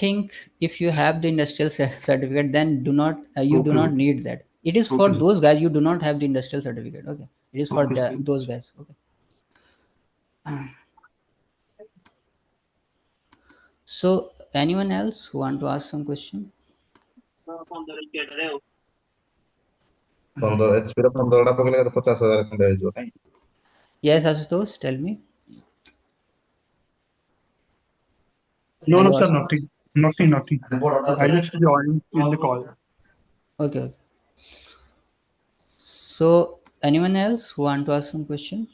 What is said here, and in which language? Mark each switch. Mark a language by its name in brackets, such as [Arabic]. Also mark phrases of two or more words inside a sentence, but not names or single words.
[English] think if you have the industrial certificate, then do not you do Okay, not okay, need that. It is for okay, sir. those guys you do not have the industrial certificate. Okay, it is for Okay, sir. those guys. Okay. So anyone else who want to ask some question? [Odia] ଏଚପିର 15ଟା ପକେଇଲେ କେତେ 50,000 ଖଣ୍ଡେ ହେଇଯିବ କାଇଁ? [English] Yes, Asutosh, tell me. No, Are no, you sir, asking? nothing. Nothing, nothing. I just joined in the call. Okay, okay. So anyone else who want to ask some question?